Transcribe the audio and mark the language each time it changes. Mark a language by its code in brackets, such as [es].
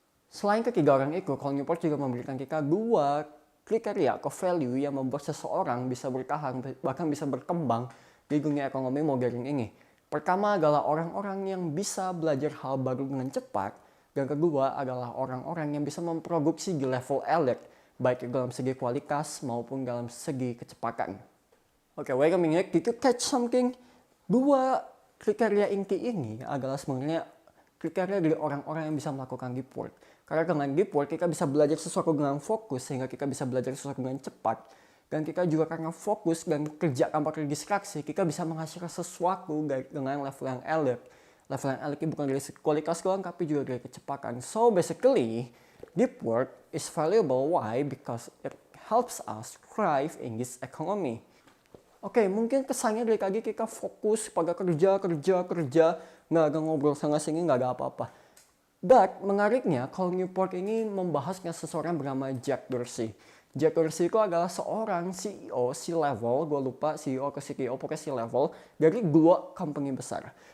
[id] Selain ketiga orang itu, Cal Newport juga memberikan kita 2 kriteria atau value yang membuat seseorang bisa bertahan, bahkan bisa berkembang di dunia ekonomi modern ini. Pertama adalah orang-orang yang bisa belajar hal baru dengan cepat, dan kedua adalah orang-orang yang bisa memproduksi di level elite, baik dalam segi kualitas maupun dalam segi kecepatan. [en] Oke, wait a minute, did you catch something? [id] 2 kriteria inti ini adalah sebenarnya kriteria dari orang-orang yang bisa melakukan deep work. Karena dengan deep work kita bisa belajar sesuatu dengan fokus sehingga kita bisa belajar sesuatu dengan cepat. Dan kita juga karena fokus dan kerja tanpa terdistraksi, kita bisa menghasilkan sesuatu dengan level yang elite. Level yang elite bukan dari kualitas doang tapi juga dari kecepatan. [en] So basically, deep work is valuable. Why? Because it helps us thrive in this economy. [id] Oke, mungkin kesannya dari tadi kita fokus pada kerja, nggak ada ngobrol sana sini, nggak ada apa-apa. But menariknya, Cal Newport ini membahasnya seseorang bernama Jack Dorsey. Jack Dorsey itu adalah seorang CEO, C-level, gue lupa CEO ke CEO, pokoknya C-level, dari 2 company besar.